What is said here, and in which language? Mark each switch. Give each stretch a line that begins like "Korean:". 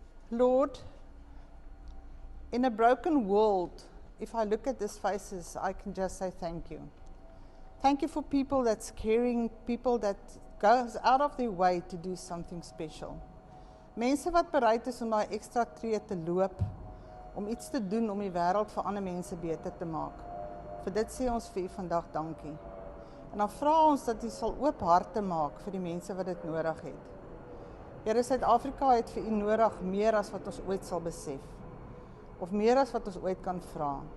English: Lord, in a broken world, if I look at these faces, I can just say thank you. Thank you for people that's caring, people that goes out of their way to do something special.
Afrikaans: Mense wat bereid is om daai ekstra tree te loop, om iets te doen om die wêreld vir ander mense beter te maak. Vir dit sê ons vir u vandag dankie. En dan vra ons dat u sal oop harte maak vir die mense wat dit nodig het. Here, Suid-Afrika het vir u nodig meer as wat ons ooit sal besef. Of meer as wat ons ooit kan vra.